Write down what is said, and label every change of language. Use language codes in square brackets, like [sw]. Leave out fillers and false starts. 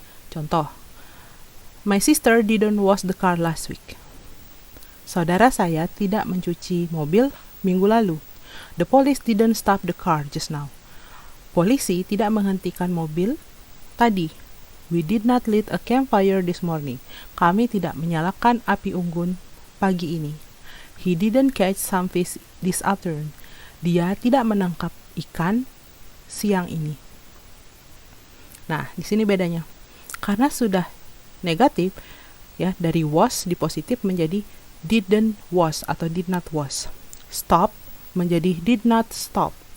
[en] Contoh, my sister didn't wash the car last week. [id] Saudara saya tidak mencuci mobil minggu lalu. [en] The police didn't stop the car just now. [id] Polisi tidak menghentikan mobil tadi. [en] We did not light a campfire this morning. [id] Kami tidak menyalakan api unggun pagi ini. [en] He didn't catch some fish this afternoon. [id] Dia tidak menangkap ikan siang ini. Nah, di sini bedanya. Karena sudah negatif, ya, dari was di positif menjadi didn't wash atau did not wash. Stop menjadi did not stop.